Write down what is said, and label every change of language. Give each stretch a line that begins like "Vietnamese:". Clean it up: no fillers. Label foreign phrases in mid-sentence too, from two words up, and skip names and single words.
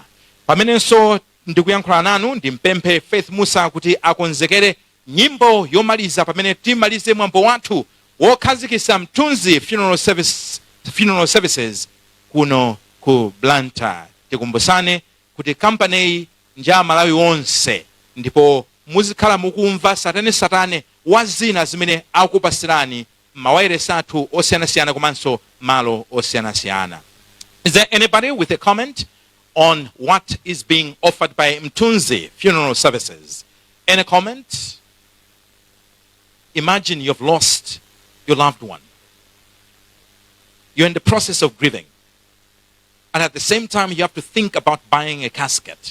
Nyanja: Pamenenso ndikuyankhula nanu ndimpemphe Faith Musa kuti akonzekere nyimbo yomaliza pamene timalize mwambo wathu wokhazikisa Mthunzi Funeral Services kuno ku Blantyre. Tikumbusane kuti kampani nja Malawi wonse, ndipo muzikhala mukumva satane wazina zimene akupasirani mawairesi athu osiyanasiyana komanso malo osiyanasiyana.
English: Is there anybody with a comment on what is being offered by Mthunzi Funeral Services? Any comment? Imagine you've lost your loved one. You're in the process of grieving. And at the same time, you have to think about buying a casket.